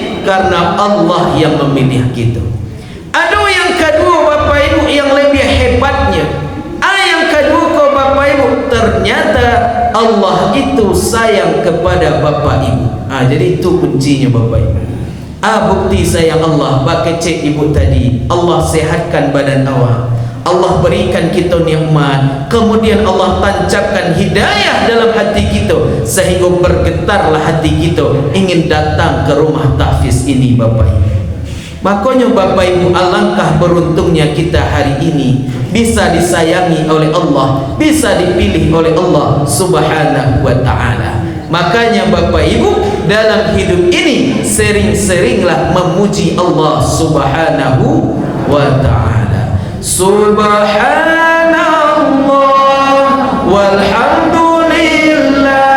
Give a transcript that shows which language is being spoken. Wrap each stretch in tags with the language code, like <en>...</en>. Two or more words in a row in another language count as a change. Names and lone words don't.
<id>Karena Allah yang memilih kita. Ada yang kedua Bapak Ibu yang lebih hebatnya. Yang kedua kau Bapak Ibu, ternyata Allah itu sayang kepada Bapak Ibu. Jadi itu kuncinya Bapak Ibu. Bukti sayang Allah</id> <min>bak kecek</min> <id>ibu tadi, Allah sehatkan badan awak, Allah berikan kita nikmat, kemudian Allah tancapkan hidayah dalam hati kita sehingga bergetarlah hati kita ingin datang ke rumah tahfiz ini Bapak Ibu. Makanya Bapak Ibu, alangkah beruntungnya kita hari ini bisa disayangi oleh Allah, bisa dipilih oleh Allah</id> <ar>سبحانه وتعالى.</ar> <id>Makanya Bapak Ibu, dalam hidup ini sering-seringlah memuji Allah</id> <ar>سبحانه وتعالى. سبحان الله والحمد لله</ar>